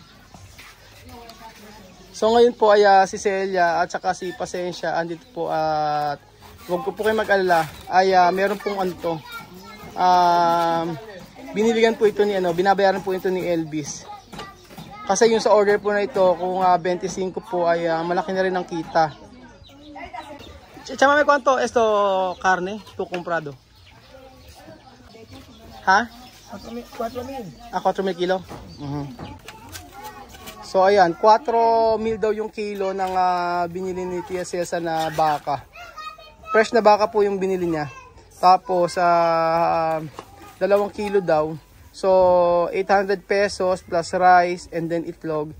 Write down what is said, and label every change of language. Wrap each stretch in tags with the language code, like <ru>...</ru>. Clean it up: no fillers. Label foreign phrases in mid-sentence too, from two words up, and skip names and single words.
<tl>So ngayon po ay si Celia at saka si Pasensya andito po at huwag ko po kayo mag-alala ay meron pong ano to. Biniligan po ito ni binabayaran po ito ni Elvis. Kasi yung sa order po na ito kung 25 po ay malaki na rin ang kita. Chamame,</tl> <es>¿cuánto esto carne tu comprado? Ha? 4,000. 4,000 kilo?</es> <tl>So ayan, 4,000 daw yung kilo ng binili ni Tia Cesa na baka. Fresh na baka po yung binili niya. Tapos 2 kilo daw. So 800 pesos</tl> <en>plus rice and then</en> <tl>itlog.</tl>